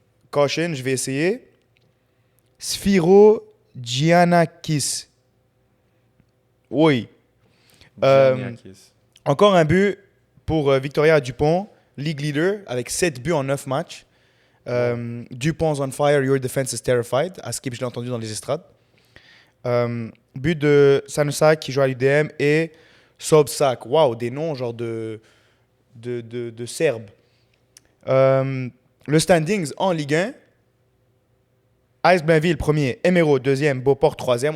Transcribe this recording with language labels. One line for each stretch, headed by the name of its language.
French: Caution, je vais essayer. Sphiro Giannakis. Oui. Gianniakis. Encore un but pour Victoria Dupont, league leader, avec 7 buts en 9 matchs.
English: Dupont's on fire, your defense is terrified.
French: À Skip, je l'ai entendu dans les estrades. But de Sanusak qui joue à l'UDM et Sobsak. Waouh, des noms genre de Serbes. Le standings en Ligue 1. AS Blainville, premier. Emeraude, deuxième. Beauport, troisième.